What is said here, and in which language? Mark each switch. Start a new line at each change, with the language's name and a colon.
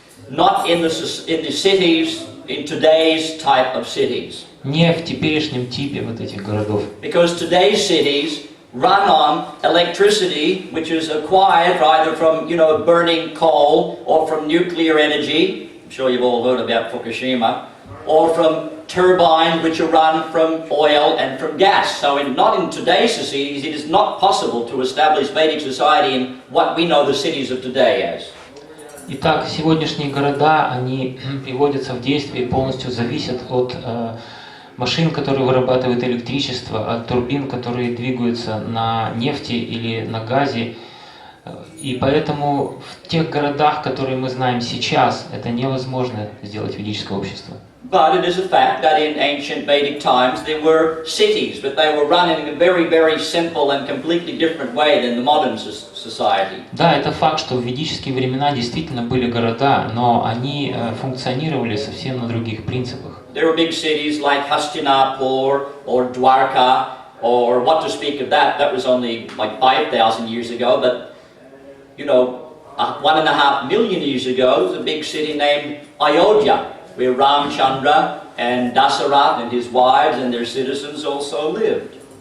English: Not in the cities, in today's type of cities.
Russian: Не в теперешнем типе вот этих городов.
English: Because today's cities run on electricity, which is acquired either from, burning coal or from nuclear energy. I'm sure you've all heard about Fukushima, or from turbines which are run from oil and from gas. So not in today's cities, it is not possible to establish Vedic society in what we know the cities of today as.
Russian: Итак, сегодняшние города, они приводятся в действие и полностью зависят от машин, которые вырабатывают электричество, от турбин, которые двигаются на нефти или на газе. И поэтому в тех городах, которые мы знаем сейчас, это невозможно сделать ведическое общество.
English: But it is a fact that in ancient Vedic times there were cities, but they were run in a very, very simple and completely different way than the modern society.
Russian: Да, это факт, что в ведические времена действительно были города, но они функционировали совсем на других принципах.
English: There were big cities like Hastinapur or Dwarka, or what to speak of that. That was only like 5,000 years ago, but 1.5 million years ago, there was a big city named Ayodhya, where Ramchandra and Dasarath and his wives and their citizens also lived.